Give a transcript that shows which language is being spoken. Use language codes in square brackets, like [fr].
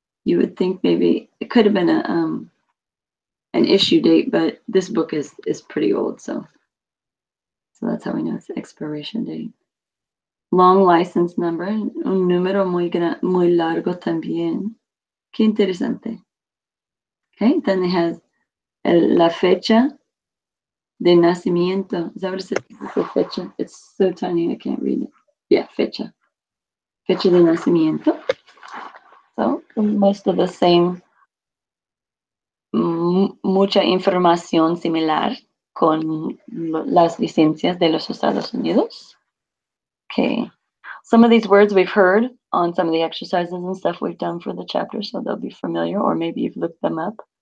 [en] you would think maybe it could have been an issue date, but this book is pretty old, so that's how we know it's expiration date. Long license number, [es] un número muy largo también. Qué interesante. [en] Okay, then it has [es] la fecha de nacimiento. [en] Is that what it says? Fecha. It's so tiny I can't read it. Yeah, [es] fecha. Fecha de nacimiento. [en] So most of the same, [es] mucha información similar con las licencias de los Estados Unidos. [en] Okay. Some of these words we've heard on some of the exercises and stuff we've done for the chapter, so they'll be familiar, or maybe you've looked them up.